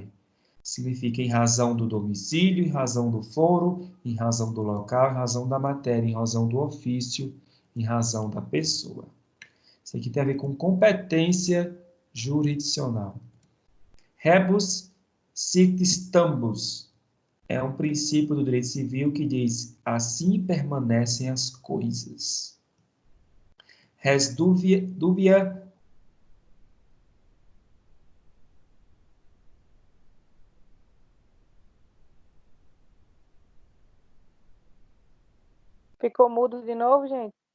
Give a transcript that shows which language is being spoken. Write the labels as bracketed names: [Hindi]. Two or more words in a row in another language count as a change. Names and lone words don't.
[Portuguese] Significa em razão do domicílio, em razão do foro, em razão do local, em razão da matéria, em razão do ofício, em razão da pessoa. Isso aqui tem a ver com competência jurisdicional. [Latin] Rebus sic stambus [Portuguese] é um princípio do direito civil que diz assim permanecem as coisas. [Latin] Res dubia [Portuguese] Ficou mudo de novo, gente?